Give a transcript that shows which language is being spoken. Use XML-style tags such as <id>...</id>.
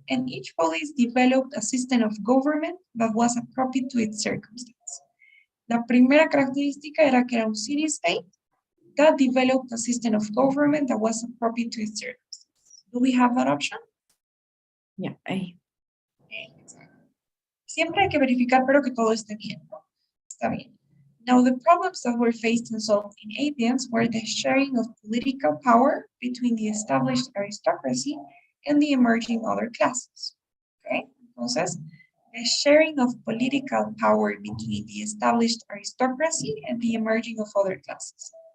<en>And each polis developed a system of government that was appropriate to its circumstance.</en> <es>La primera característica era que era un</es> <en>city-state that developed a system of government that was appropriate to its circumstances. Do we have that option? Yeah, A.</en> <es>Siempre hay que verificar, pero que todo esté bien, ¿no? Está bien.</es> <en>Now, the problems that were faced and solved in Athens were the sharing of political power between the established aristocracy and the emerging other classes. Okay? Entonces, the sharing of political power between the established aristocracy and the emerging of other classes.</en>